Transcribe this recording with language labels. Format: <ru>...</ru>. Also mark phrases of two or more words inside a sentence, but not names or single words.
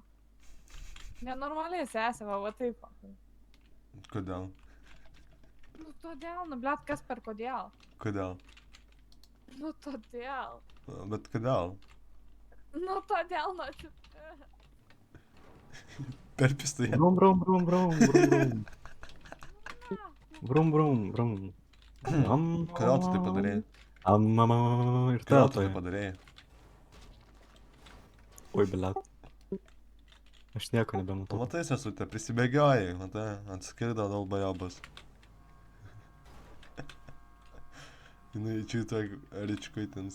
<lt>Nenormaliai sesė, va taip. Va. Kodėl? Nu todėl, nu blet, kas per kodėl? Kodėl? Nu todėl. Bet kodėl? Nu todėl, nu čia. Per pistą. brum, brum, brum, brum, brum, brum. Brum, brum, brum. Kodėl tu tai padarei? Mama, ir Kodėl tu tai tatoje. padarei? Oi, blet. Aš nieko Tu nebematau. matai, sesutė, prisibėgiojai, matai, atskirdo dalbajobas. Jinai čia tuoj ričkuitins.</lt>